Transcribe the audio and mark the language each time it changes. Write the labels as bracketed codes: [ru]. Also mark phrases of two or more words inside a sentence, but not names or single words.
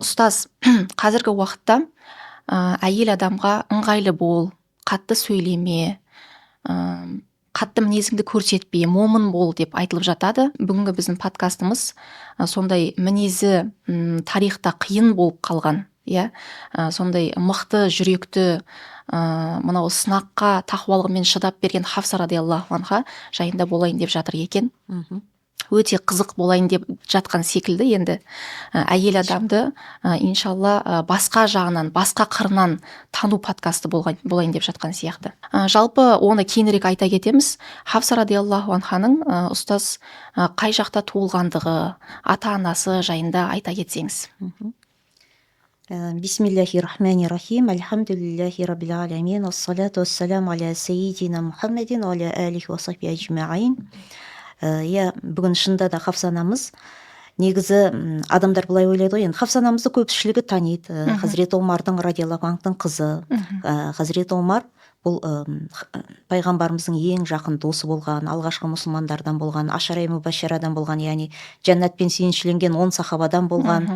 [kk] Ұстаз, қазіргі уақытта әйел адамға ыңғайлы бол, қатты сөйлеме, қатты мінезіңді көрсетпе, момын бол деп айтылып жатады. Бүгінгі біздің подкастымыз сондай мінезі тарихта қиын болып қалған, сондай мықты жүректі мынау сынаққа тақуалығымен шыдап берген Хафса [ar] رضي الله عنها [kk] жайында болайын деп жатыр екен. Өте қызық болайын деп жатқан секілді. Енді әйел адамды иншалла басқа жағынан, басқа қырынан тану подкасты болайын деп жатқан сияқты. Жалпы оны кейінірек айта кетеміз. Хафса [ar] رضي الله عنها [kk] ұстаз қай жақта туылғандығы, ата-анасы жайында айта кетсеңіз. [ar] بسم الله الرحمن الرحيم. الحمد لله رب العالمين. الصلاة السلام على سيدنا محمد وعلى آله وصحبه أجمعين. [kk] Бүгін шында да Хафса анамыз, негізі адамдар былай ойлайды ғой, енді Хафса анамызды көпшілігі таниды. Хазіреті Омардың [ar] رضي الله عنه [kk] қызы. Хазіреті Омар бұл пайғамбарымыздың ең жақын досы болған, алғашқы мұсылмандардан болған, ашара-и мүбашшарадан болған, яғни жәннатпен сүйіншіленген 10 сахабадан болған.